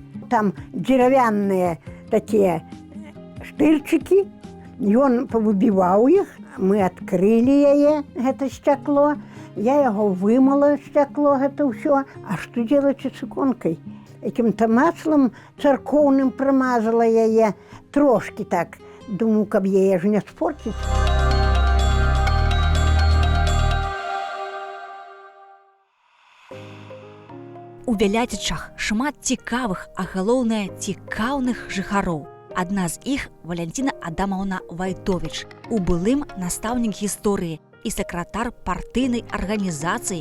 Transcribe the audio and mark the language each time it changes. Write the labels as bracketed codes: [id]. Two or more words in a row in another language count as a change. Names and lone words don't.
[ru] Там деревянные такие штырчики, и он повыбивал их. Мы открыли ее, это стекло. Я его вымыла, стекло, это все. А что делать с иконкой? Каким-то маслом церковным промазала я ее трошки так. Думаю, как ее же не спортить. [be] У Вяляцічах шмат цікавых, а галоўнае цікаўных жыхароў. Адна з іх – Валянціна Адамаўна Вайтовіч, у былым настаўнік гісторыі і сакратар партыйнай арганізацыі.